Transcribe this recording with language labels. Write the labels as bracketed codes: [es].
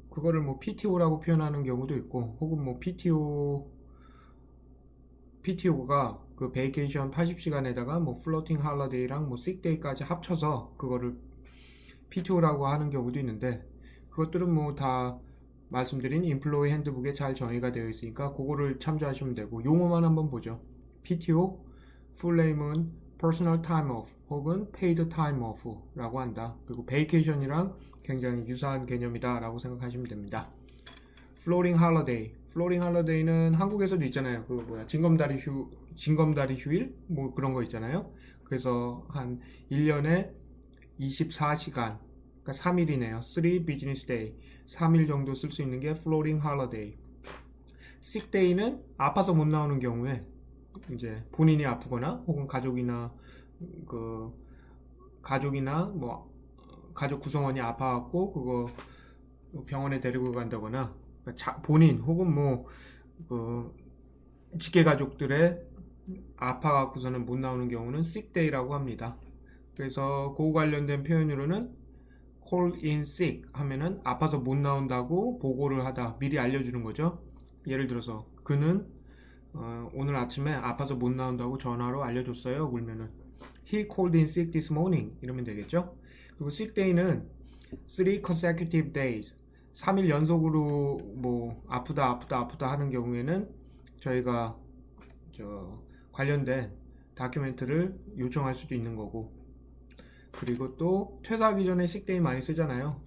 [ko] 그거를 뭐 PTO라고 표현하는 경우도 있고, 혹은 뭐 PTO가 그 베이케이션 80시간에다가 뭐 플로팅 할러데이랑 뭐 식데이까지 합쳐서 그거를 PTO라고 하는 경우도 있는데, 그것들은 뭐 다 말씀드린 인플로이 핸드북에 잘 정의가 되어 있으니까 그거를 참조하시면 되고, 용어만 한번 보죠. PTO, 풀 네임은 Personal Time Off 혹은 Paid Time Off라고 한다. 그리고 베이케이션이랑 굉장히 유사한 개념이다 라고 생각하시면 됩니다. 플로팅 할러데이, 플로팅 할러데이는 한국에서도 있잖아요. 그 뭐야, 징검다리 휴일 뭐 그런 거 있잖아요. 그래서 한 1년에 24시간, 그러니까 3일이네요. 3 business day, 3일 정도 쓸 수 있는 게 floating holiday. sick day는 아파서 못 나오는 경우에 이제 본인이 아프거나 혹은 그 가족이나 뭐 가족 구성원이 아파갖고 그거 병원에 데리고 간다거나, 본인 혹은 그 직계 가족들의 아파갖고서는 못 나오는 경우는 sick day라고 합니다. 그래서 그 관련된 표현으로는 call in sick 하면은 아파서 못 나온다고 보고를 하다, 미리 알려주는 거죠. 예를 들어서 그는 오늘 아침에 아파서 못 나온다고 전화로 알려줬어요. 그러면은 [en] he called in sick this morning [ko] 이러면 되겠죠. 그리고 sick day는 [en] 3 consecutive days, [ko] 3일 연속으로 뭐 아프다 하는 경우에는 저희가 관련된 다큐멘트를 요청할 수도 있는 거고, 그리고 또 퇴사하기 전에 식데이 많이 쓰잖아요.